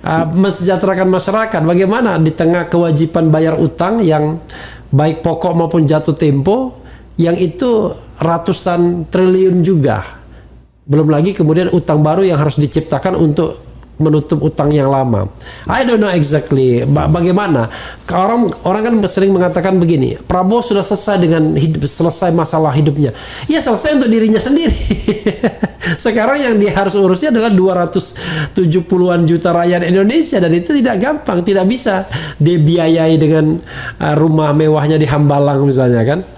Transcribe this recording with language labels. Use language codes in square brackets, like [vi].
[id] Mensejahterakan masyarakat, bagaimana di tengah kewajiban bayar utang yang baik pokok maupun jatuh tempo yang itu ratusan triliun juga. Belum lagi kemudian utang baru yang harus diciptakan untuk menutup utang yang lama. [en] I don't know exactly [id] bagaimana. Orang kan sering mengatakan begini, Prabowo sudah selesai dengan selesai masalah hidupnya. Ya selesai untuk dirinya sendiri. Sekarang yang dia harus urusnya adalah 270-an juta rakyat Indonesia, dan itu tidak gampang, tidak bisa dibiayai dengan rumah mewahnya di Hambalang misalnya kan.